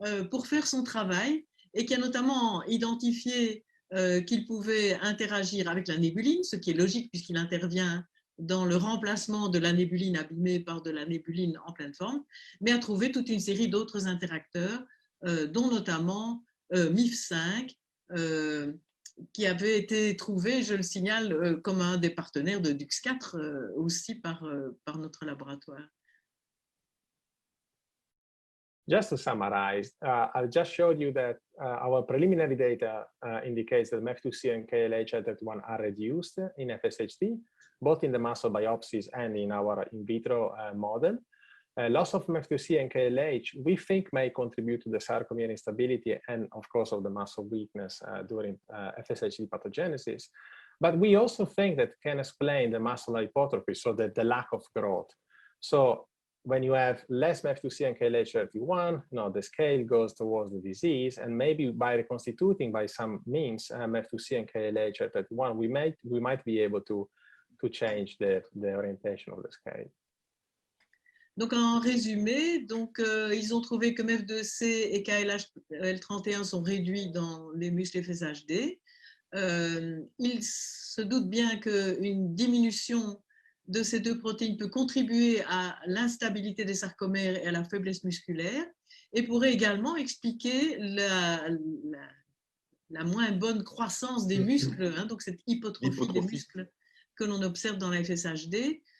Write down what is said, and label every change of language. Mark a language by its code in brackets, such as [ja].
[fr] pour faire son travail, et qui a notamment identifié qu'il pouvait interagir avec la nébuline, ce qui est logique puisqu'il intervient dans le remplacement de la nébuline abîmée par de la nébuline en pleine forme, mais a trouvé toute une série d'autres interacteurs, dont notamment MIF5, qui avait été trouvé, je le signale, comme un des partenaires de DUX4 aussi par notre laboratoire. [en] Just to summarize, I've just showed you that our preliminary data indicates that MEF2C and KLH-L31 are reduced in FSHD, both in the muscle biopsies and in our in vitro model. Loss of MEF2C and KLH, we think, may contribute to the sarcomere instability and, of course, of the muscle weakness during FSHD pathogenesis. But we also think that can explain the muscle hypertrophy, so that the lack of growth. So when you have less MEF2C and KLH31, the scale goes towards the disease, and maybe by reconstituting by some means MEF2C and KLH31, we might be able to change the orientation of the scale. [fr] Donc en résumé, ils ont trouvé que MEF2C et KLH-L31 sont réduits dans les muscles FSHD. Ils se doutent bien qu'une diminution de ces deux protéines peut contribuer à l'instabilité des sarcomères et à la faiblesse musculaire, et pourrait également expliquer la moins bonne croissance des muscles, donc cette hypotrophie des muscles que l'on observe dans la FSHD.